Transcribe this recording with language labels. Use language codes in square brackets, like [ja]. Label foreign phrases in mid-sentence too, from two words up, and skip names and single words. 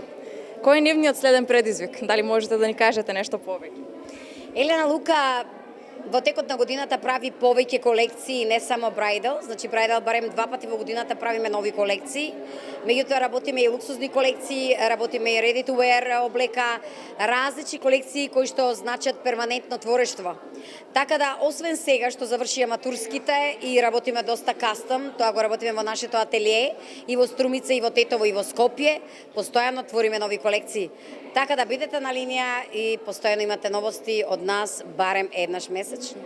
[mk] Кој е нивниот следен предизвик? Дали можете да ни кажете нешто повеќе? Елена Лука во текот на годината прави повеќе колекции, не само Bridal, значи Bridal барем 2 пати во годината правиме нови колекции. Меѓутоа работиме и луксузни колекции, работиме и [en] ready to wear [mk] облека, различни колекции кои што значат перманентно творештво. Така да, освен сега што завршија матурските и работиме доста кастом, тоа го работиме во нашето ателие и во Струмица, и во Тетово, и во Скопје, постојано твориме нови колекции. Така да бидете на линија и постојано имате новости од нас барем еднаш месечно.